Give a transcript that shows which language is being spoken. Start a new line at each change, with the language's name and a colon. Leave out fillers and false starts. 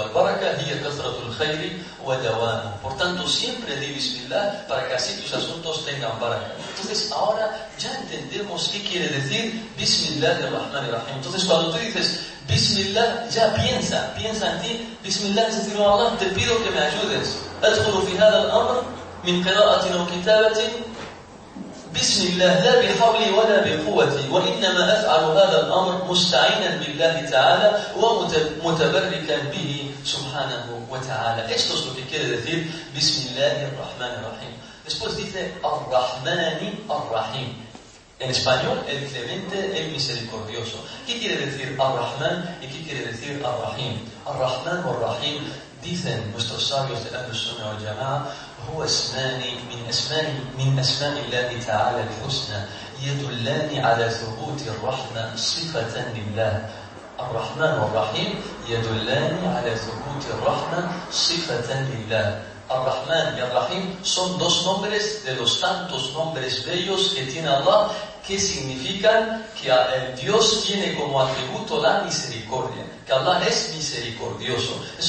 Arabic: Al baraka, hiya kathratul khayri wa dawamu.
Spanish: Por tanto, siempre di bismillah para que así tus asuntos tengan baraka. Entonces, ahora ya entendemos qué quiere decir bismillah de Rahman y Rahim. Entonces, cuando tú dices bismillah, ya piensa en ti. Bismillah es decir, oh Allah, te pido que me ayudes.
Arabic: Adkhulu fi hadha al-amr min qira'atin aw kitabatin. بسم الله لا بحولي ولا بقوتي وإنما أفعل هذا الأمر مستعينا بالله تعالى ومتبركا به سبحانه وتعالى.
Spanish: Esto es lo que quiere decir
Arabic: بسم الله الرحمن الرحيم.
Spanish: Después dice الرحمن الرحيم. En español el clemente, el misericordioso. ¿Qué quiere decir الرحمن y qué quiere decir الرحيم? الرحمن والرحيم dicen nuestros sabios de Ahlus Sunnah wal Jamaa.
Arabic: هو اسماني من اسماء الله تعالى الحسنى يدلان على ثبوت الرحمة صفة لله. الرحمن والرحيم يدلان على ثبوت الرحمة صفة لله.
Spanish: الرحمن والرحيم son dos nombres de los tantos nombres bellos que tiene Allah, que significan que el Dios tiene como atributo la misericordia, que Allah es misericordioso.